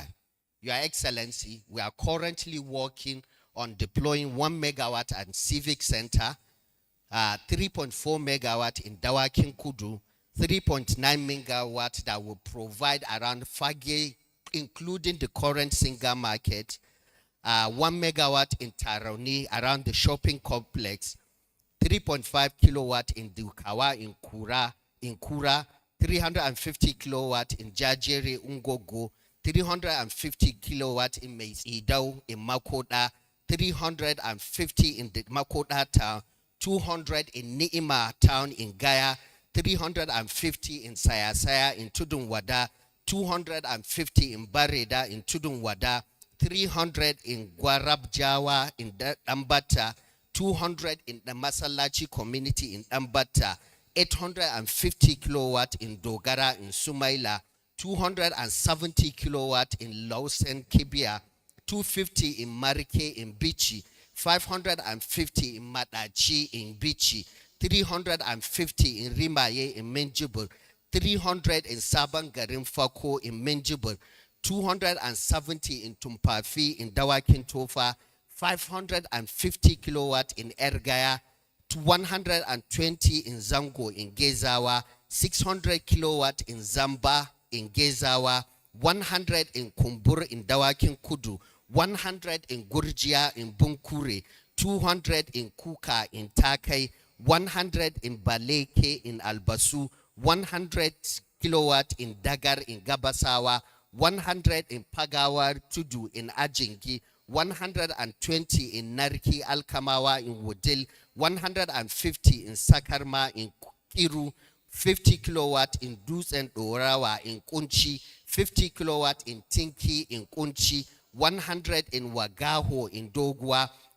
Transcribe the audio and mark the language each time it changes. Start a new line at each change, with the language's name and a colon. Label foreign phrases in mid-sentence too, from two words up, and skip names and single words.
English: Your Excellency, we are currently working on deploying 1 megawatt at Civic Center, 3.4 megawatt in Dawakin Kudu, 3.9 megawatt that will provide around Fage, including the current Singa market, 1 megawatt in Taroni around the shopping complex, 3.5 kilowatt in Dukawa in Kura, 350 kilowatt in Jajere Ungogo, 350 kilowatt in Meidau in Makoda, 350 in the Makoda town, 200 in Niima town in Gaya, 350 in Sayasaya in Tudunwada, 250 in Bareda in Tudunwada, 300 in Guarab Jawa in Dambata, 200 in the Masalachi community in Dambata, 850 kilowatt in Dogara in Sumaila, 270 kilowatt in Lausen Kibia, 250 in Marike in Bichi, 550 in Matachi in Bichi, 350 in Rimaye in Menjibur, 300 in Sabangarim Fako in Menjibur, 270 in Tumpafi in Dawakin Tofa, 550 kilowatt in Ergaya, 120 in Zango in Gezawa, 600 kilowatt in Zamba in Gezawa, 100 in Kumbur in Dawakin Kudu, 100 in Gurjia in Bunkure, 200 in Kuka in Takai, 100 in Baleke in Albasu, 100 kilowatt in Dagar in Gabasawa, 100 in Pagawar Tudu in Ajingi, 120 in Narki Alkamawa in Wudil, 150 in Sakarma in Kiru, 50 kilowatt in Dus and Orawa in Kunchi, 50 kilowatt in Tinki in Kunchi, 100 in Wagaho in Dogwa,